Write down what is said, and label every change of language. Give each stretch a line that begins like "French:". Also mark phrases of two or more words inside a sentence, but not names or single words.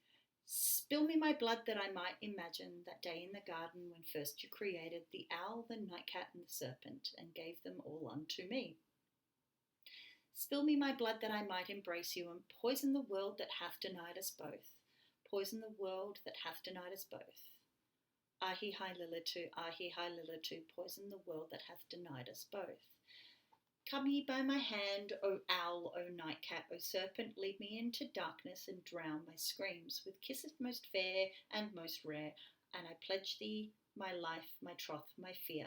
English: Oh, Spill me my blood that I might imagine that day in the garden when first you created the owl, the nightcat, and the serpent, and gave them all unto me. Spill me my blood that I might embrace you and poison the world that hath denied us both. Poison the world that hath denied us both. Ahi hi Lilitu, ahi hi Lilitu, poison the world that hath denied us both. Come ye by my hand, O owl, O nightcat, O serpent, lead me into darkness and drown my screams with kisses most fair and most rare, and I pledge thee my life, my troth, my fear.